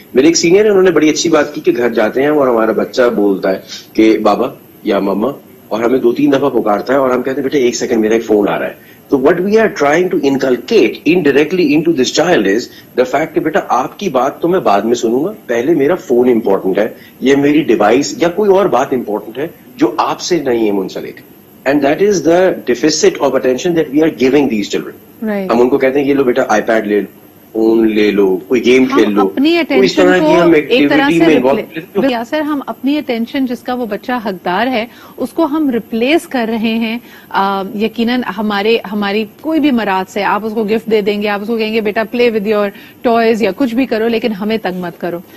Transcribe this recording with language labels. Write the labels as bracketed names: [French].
[Urdu] میرے ایک سینئر ہیں, انہوں نے بڑی اچھی بات کی کہ گھر جاتے ہیں اور ہمارا بچہ بولتا ہے کہ بابا یا مما, اور ہمیں 2-3 دفعہ پکارتا ہے اور ہم کہتے ہیں بیٹا 1 سیکنڈ میرا ایک فون آ رہا ہے. تو [English] what we are trying to inculcate indirectly into this child is the fact [Urdu] کہ بیٹا آپ کی بات تو میں بعد میں سنوں گا, پہلے میرا فون امپورٹنٹ ہے, یہ میری ڈیوائس یا کوئی اور بات امپورٹنٹ ہے جو آپ سے نہیں ہے منسلک. [English] And that is the deficit of attention that we are giving these children. [Urdu] ہم ان کو کہتے ہیں یہ لو بیٹا آئی پیڈ لے لو, فون لے لو, کوئی گیم کھیل لو, اپنی اٹینشن کو ایک طرح سے یاسر ہم اپنی اٹینشن جس کا وہ بچہ حقدار ہے اس کو ہم ریپلیس کر رہے ہیں. یقیناً ہماری کوئی بھی مراد سے آپ اس کو گفٹ دے دیں گے, آپ اس کو کہیں گے بیٹا [English] play with your toys [Urdu] یا کچھ بھی کرو, لیکن ہمیں تنگ مت کرو.